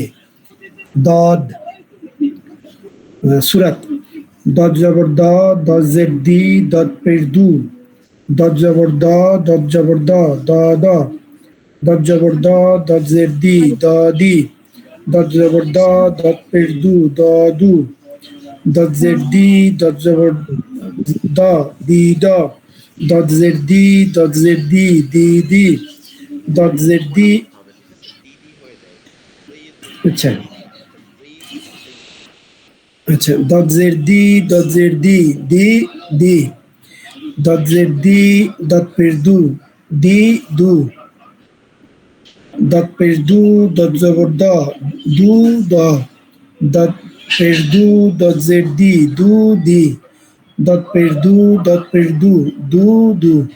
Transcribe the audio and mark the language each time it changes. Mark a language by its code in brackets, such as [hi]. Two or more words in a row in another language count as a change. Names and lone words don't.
[bn] দদ সুরাত দদ জবর দ, দদ জের দি, দদ পেশ দু, দদ জবর দ, দদ জবর দ, দ দ, দদ জবর দ, দদ জের দি, দ দি, দদ জবর দ, দদ পেশ দু, দ দু, দদ জের দি, দদ জবর দ, দি দ, দদ জের দি, দদ জের দি, দি দি, দদ দি জের দিব না দি। বলতে হবে, ঠিক আছে? দি দি হয়ে যায়। ঈদ, আচ্ছা এটা ঈদ বলতেই হবে। আচ্ছা, দদ জের দি, দদ জের দি, দি দি, দদ জের দি, দদ পেশ দু, দি দু, দদ পেশ দু, দদ জবর দ, দু দ, দদ পেশ দু, দদ জের দি, দু দি, দদ পেশ দু, দদ পেশ দু, দু দু।